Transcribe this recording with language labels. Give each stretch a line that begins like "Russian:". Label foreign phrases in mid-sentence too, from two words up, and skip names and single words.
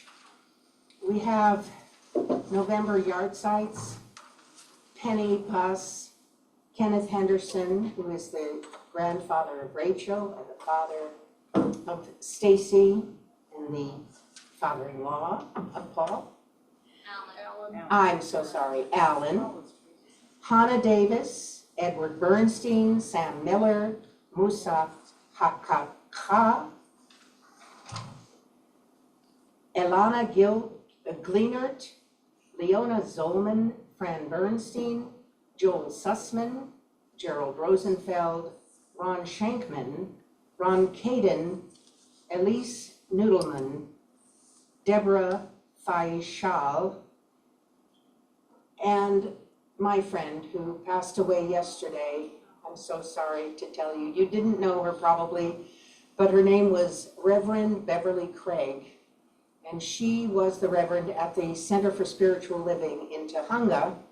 English: We have November yard sites, Penny Puss, Kenneth Henderson, who is the grandfather of Rachel and the father of Stacy and the father-in-law of Paul. I'm so sorry, Alan. Hannah Davis, Edward Bernstein, Sam Miller, Musa Hakaka, Elana Gleenert, Leona Zolman, Fran Bernstein, Joel Sussman, Gerald Rosenfeld, Ron Shankman, Ron Caden, Elise Noodleman, Deborah Faishal, and my friend who passed away yesterday. I'm so sorry to tell you. You didn't know her probably, but her name was Reverend Beverly Craig. And she was the Reverend at the Center for Spiritual Living in Tahunga.